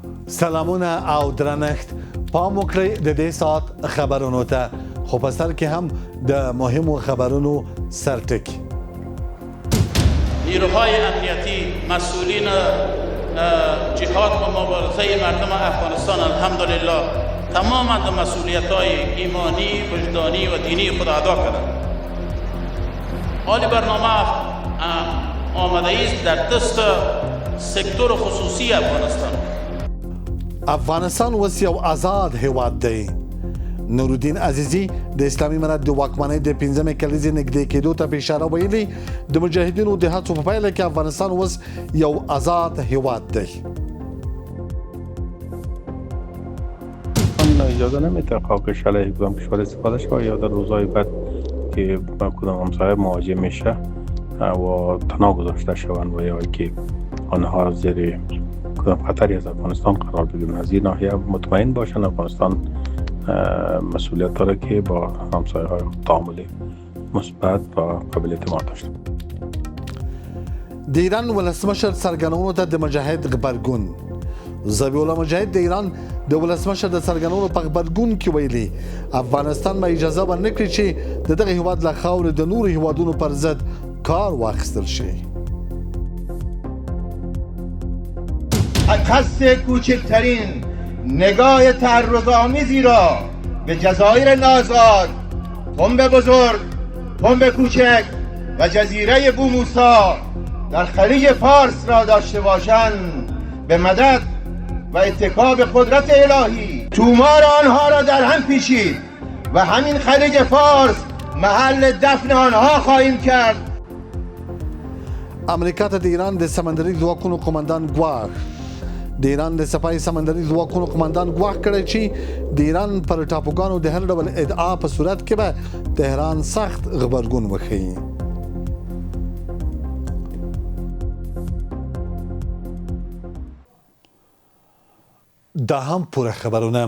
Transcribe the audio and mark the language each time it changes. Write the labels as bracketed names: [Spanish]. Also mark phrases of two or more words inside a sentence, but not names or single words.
[Pashto] سلامونه او درنښت پام وکړئ د دې ساعت خبرونو ته خو په سر کې هم د مهمو خبرونو سرټکی [Persian] نیروهای امنیتی مسئولین جهاد و مبارزه مردم افغانستان الحمدلله تماما د مسئولیت‌های ایمانی، وجدانی و دینی خود ادا کردند. حال برنامه آماده است در دست سکتور خصوصی افغانستان. [Pashto] افغانستان اوس یو آزاد هیواد دی. نورالدین عزیزی د اسلامي امارت د واکمنۍ د 15مې کلیزې نږدې کېدو ته په اشاره ویلي د مجاهدینو د هڅو په پایله کې افغانستان اوس یو آزاد هیواد دی. [Persian] اجازه نمیده خاکش علیه کدام کشور استفاده شود یا در روزهای بعد که کدام همسایه مواجه میشه و تنها گذاشته شوند و یا که آنها زیر کدام خطری از افغانستان قرار بگیرن. از این ناحیه مطمئن باشن افغانستان مسئولیت داره که با همسایه های تعامل مثبت و قابل اعتماد داشته. [Pashto] د ایران ولسمشر څرګندونو ته د مجاهد غبرګون. ذبیح الله مجاهد د ایران د ولسمشر د څرګندونو په غبرګون کې ویلي افغانستان به اجازه ورنکړي چې د دغه هیواد له خاورې د نورو هیوادونو پر ضد کار واخیستل شي. [Persian] قصد کوچکترین نگاه تعرض‌آمیزی را به جزایر نازآد، تنب بزرگ، تنب کوچک و جزیره بوموسا در خلیج فارس را داشته باشند به مدد و اتکا به قدرت الهی تومار آنها را در هم پیچید و همین خلیج فارس محل دفن آنها خواهیم کرد. [Pashto] امریکا ته د ایران د سمندري ځواکونو قومندان ګواښ. د ایران د صفای سمندري ځواکونو قومندان ګواښ کړی چې د ایران پر ټاپوګانو د هر ډول ادعا په صورت کې به تهران سخت غبرګون وښيي. دا هم پوره خبرونه.